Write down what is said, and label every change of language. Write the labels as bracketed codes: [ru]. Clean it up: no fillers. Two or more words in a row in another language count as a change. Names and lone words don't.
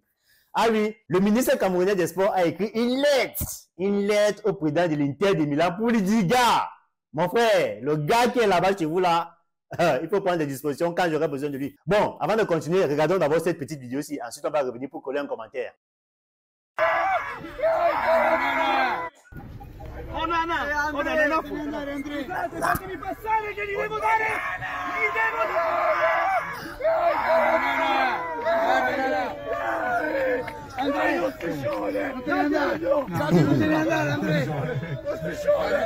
[fr] Ah oui, le ministre camerounais des Sports a écrit une lettre au président de l'Inter de Milan pour lui dire, gars, mon frère, le gars qui est là-bas chez vous là, il faut prendre des dispositions quand j'aurai besoin de lui. Bon, avant de continuer, regardons d'abord cette petite vidéo-ci. Ensuite, on va revenir pour coller un commentaire. Onana, [it] fatemi passare che gli devo dare! Gli devo dare! Andrea, lo striscione! Non te ne andare! Non te ne andare, Andrea! Lo striscione!